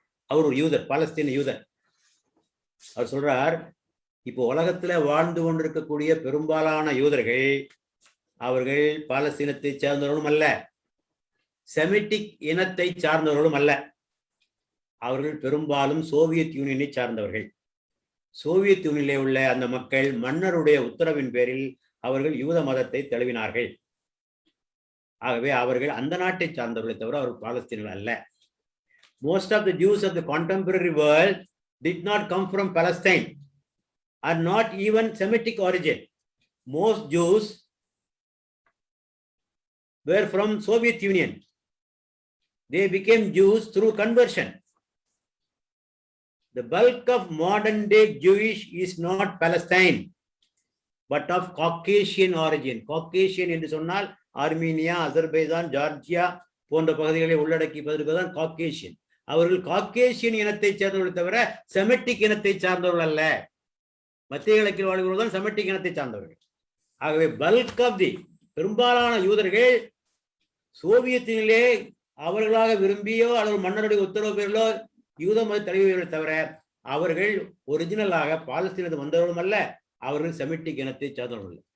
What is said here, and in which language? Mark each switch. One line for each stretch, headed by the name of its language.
Tamil: அவர் ஒரு யூதர், பாலஸ்தீன யூதர். அவர் சொல்றார், இப்போ உலகத்துல வாழ்ந்து கொண்டிருக்கக்கூடிய பெரும்பாலான யூதர்கள் அவர்கள் பாலஸ்தீனத்தை சேர்ந்தவர்களும் அல்ல, செமிட்டிக் இனத்தை சார்ந்தவர்களும் அல்ல. அவர்கள் பெரும்பாலும் சோவியத் யூனியனை சார்ந்தவர்கள். சோவியத் யூனியனிலே உள்ள அந்த மக்கள் மன்னருடைய உத்தரவின் பேரில் அவர்கள் யூத மதத்தை தழுவினார்கள். ஆகவே அவர்கள் அந்த நாட்டை சார்ந்தவர்களை தவிர அவர்கள் பாலஸ்தீனர்கள் அல்ல.
English: Most of the Jews of the contemporary world did not come from Palestine, are not even Semitic origin. Most Jews were from Soviet Union. They became Jews through conversion. The bulk of modern day Jewish is not Palestine, but of Caucasian origin.
Tamil: Caucasian என்று சொன்னால் Armenia, Azerbaijan, Georgia போன்ற பகுதிகளை உள்ளடக்கியதான் Caucasian. அவர்கள் Caucasian இனத்தை சேர்ந்தவர்கள் தவிர semantic இனத்தை சார்ந்தவர்கள் அல்ல. மத்திய கிழக்கில் வாழ்கிறவர்கள் தான் செமெட்டிக் இனத்தை சார்ந்தவர்கள். ஆகவே
English: bulk of the
Tamil: பெரும்பாலான யூதர்கள் சோவியத்தினிலே அவர்களாக விரும்பியோ அல்லது மன்னருடைய உத்தரவு பேரிலோ யூத மத தழுவியவர்கள் தவிர அவர்கள் ஒரிஜினலாக பாலஸ்தீனத்தை வந்தவர்களும் அல்ல, அவர்கள் செமிட்டிக் இனத்தை சார்ந்தவர்கள்.